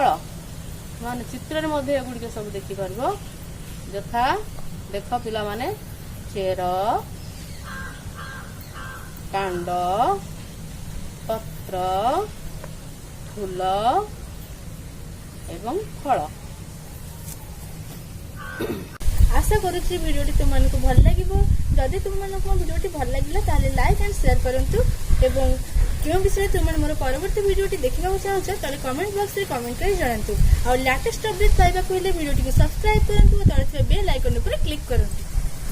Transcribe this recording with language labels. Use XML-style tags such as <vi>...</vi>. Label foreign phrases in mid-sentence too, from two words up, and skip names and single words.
<or>ମାନେ ଚିତ୍ରରେ ମଧ୍ୟ ଏଗୁଡ଼ିକ ସବୁ ଦେଖିପାରିବ। ଯଥା ଦେଖ ପିଲାମାନେ, ଚେର, କାଣ୍ଡ, ପତ୍ର, ଫୁଲ ଏବଂ ଫଳ। ଆଶା କରୁଛି ଭିଡିଓଟି ତୁମକୁ ଭଲ ଲାଗେ। ଯଦି ତୁମ ଭିଡିଓଟି ଭଲ ଲାଗେ ତାହେଲେ</or> <en>like and share</en> <or>କରନ୍ତୁ ଏବଂ କେଉଁ ବିଷୟ ତୁମେ ମୋର ପରବର୍ତ୍ତୀ ଭିଡିଓଟି ଦେଖିବା ଚାହଁ ତାହେଲେ</or> <en>comment box</en> <or>ରେ କମେଣ୍ଟ କରି ଜଣାନ୍ତୁ। ଆଉ</or> <en>latest update</en> <or>ପାଇବା କୁ ହେଲେ ଭିଡିଓଟି କୁ ସବସ୍କ୍ରାଇବ କରନ୍ତୁ ଆଉ ତଳେ</or> <en>bell icon</en> <or>ଉପରେ କ୍ଲିକ କରନ୍ତୁ।</or>